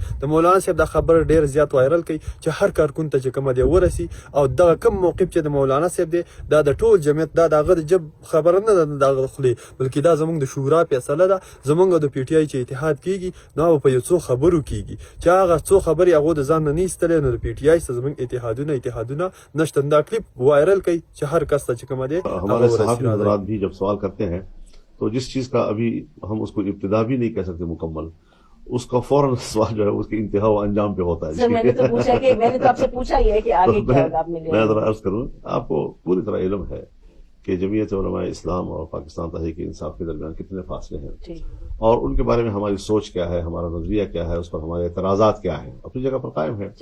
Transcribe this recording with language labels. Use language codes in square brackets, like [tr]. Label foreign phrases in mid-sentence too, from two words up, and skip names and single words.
[ps] د مولانا صاحب دا خبره ډېر زیات وایرل کوي چې هر کارکون ته چې کومه دی ورسي او دغه کم موقف چې د مولانا صاحب دی دا د ټول جمعیت دا د هغه د جب خبره نه ده د هغه د خولې، بلکې دا زموږ د شورا فیصله ده. زموږ د پی ټي آی چې اتحاد کیږي نو هغه په یو څو خبرو کیږي چې هغه څو خبرې هغو د ځان نه نه ایستلی، نو د پی ټي آی سره زموږ اتحادونه نشته. دا کلیپ وائرل کوي چې ہر کس ته چې کومه دی [ur] ہمارے صحافی حضرات بھی جب سوال کرتے ہیں تو جس چیز کا ابھی ہم اس کو ابتدا بھی نہیں کہہ سکتے مکمل، اس کا فوراً سوال جو ہے اس کی انتہا و انجام پہ ہوتا ہے. میں نے تو آپ سے پوچھا ہی ہے کہ آگے کیا ہوگا. میں ذرا عرض کروں، آپ کو پوری طرح علم ہے کہ جمعیت علماء اسلام اور پاکستان تحریک انصاف کے درمیان کتنے فاصلے ہیں اور ان کے بارے میں ہماری سوچ کیا ہے، ہمارا نظریہ کیا ہے، اس پر ہمارے اعتراضات کیا ہیں، اپنی جگہ پر قائم ہے.